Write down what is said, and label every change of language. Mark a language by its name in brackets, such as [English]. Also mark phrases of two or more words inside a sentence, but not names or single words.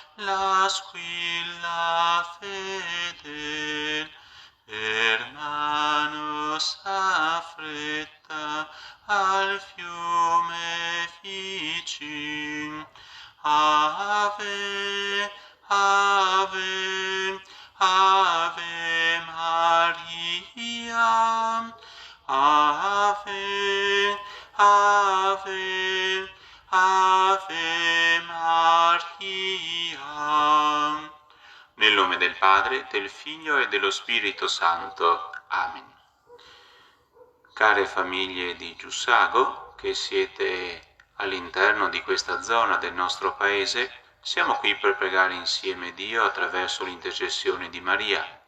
[Italian] la squilla fedel, hermanos affretta al fiume vicin. Ave, ave, ave Maria, ave, ave, ave Maria. Nel nome del Padre, del Figlio e dello Spirito Santo. Amen. Care famiglie di Giussago, che siete all'interno di questa zona del nostro paese, siamo qui per pregare insieme Dio attraverso l'intercessione di Maria.